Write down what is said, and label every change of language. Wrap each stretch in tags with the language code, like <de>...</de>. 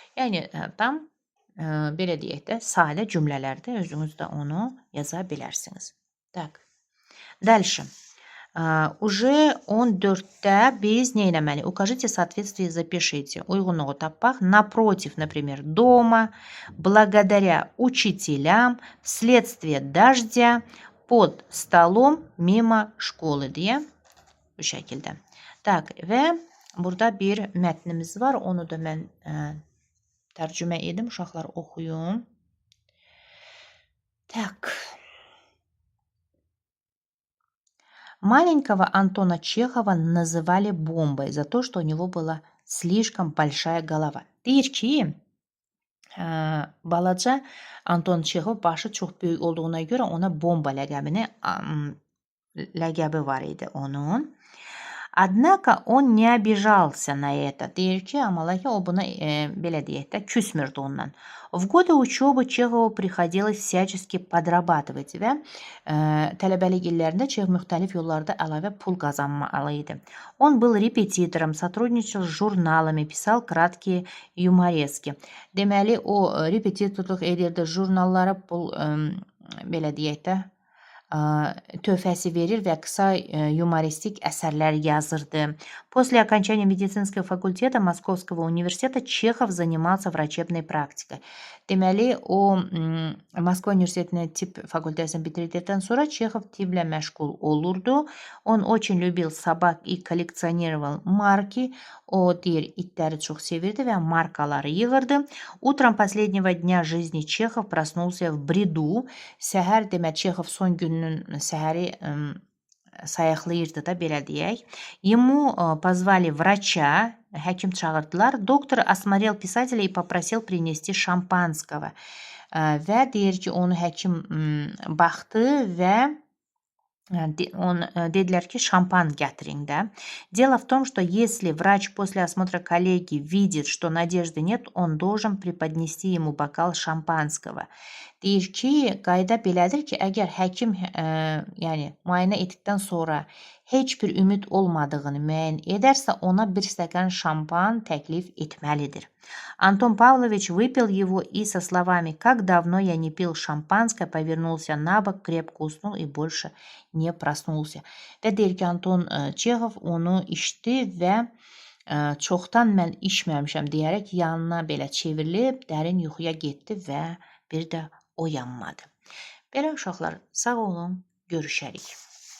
<az>Yani tam belə deyək də, sadə cümlələrdə özünüz də onu yaza bilərsiniz.</az> <ru>Так. Дальше. Уже</ru> <az>14'te biz ne eləməli?</az> <ru>Укажите соответствие, запишите.</ru> <az>Uyğunluğu tapaq.</az> <ru>Напротив, например, дома, благодаря учителям, вследствие дождя, под столом, mimo школы</ru> <az>diye bu şəkildə. Так, və burada bir mətnimiz var. Onu da mən tərcümə edim. Uşaqlar oxuyun.</az> <ru>Так. Маленького Антона Чехова называли бомбой за то, что у него была слишком большая голова.</ru> <az>Deyir ki, balaca Anton Çexov başı çox böyük olduğuna görə ona bomba ləqəbi var idi onun.</az> <ru>Однако он не обижался на это.</ru> <az>Deyir ki, amma lakin o buna belə deyək də küsmürdü ondan.</az> <ru>В годы учебы Чехову приходилось всячески подрабатывать</ru> <az>və tələbəlik illərində Çex müxtəlif yollarda əlavə pul qazanmalı idi.</az> <ru>Он был репетитором, сотрудничал с журналами, писал краткие юморески.</ru> <az>Deməli, o repetitorluq edirdi, jurnallara pul belə deyək də töhfəsi verir və qısa юмористик əsərlər yazırdı.</az> <ru>После окончания медицинского факультета Московского университета Чехов занимался врачебной практикой.</ru> <az>Deməli, o Moskva Üniversitetinin tibb fakültəsini bitirdikdən sonra Çexov tibblə məşğul olurdu.</az> <ru>Он очень любил собак и коллекционировал marki.</ru> <az>O deyir, itləri çox sevirdi və markaları yığırdı.</az> <ru>Утром последнего дня жизни Чехов проснулся в бреду.</ru> <az>Səhər demə Çexov son gününün səhəri sayıqlayırdı da, belə deyək.</az> <ru>Ему позвали врача,</ru> <az>həkim çağırdılar.</az> <ru>Доктор осмотрел писателя и попросил принести шампанского.</ru> <az>Və deyir ki, onu həkim baxdı və dedilər ki, şampan gətirin də.</az> <ru>Дело в том, что если врач после осмотра коллеги видит, что надежды нет, он должен преподнести ему бокал шампанского.</ru> <az>Deyir ki, qayda belədir ki, əgər həkim yəni müayinə etdikdən sonra heç bir ümid olmadığını müəyyən edərsə, ona bir stəkan şampan təklif etməlidir.</az> <ru>Антон Павлович выпил его и со словами «Как давно я не пил шампанское», повернулся на бок, крепко уснул и больше не проснулся.</ru> <az>Və deyir ki, Anton Çexov onu içdi və çoxdan mən içməmişəm deyərək yanına belə çevrilib dərin yuxuya getdi və bir də oyanmadı. Belə uşaqlar, sağ olun, görüşərik.</az>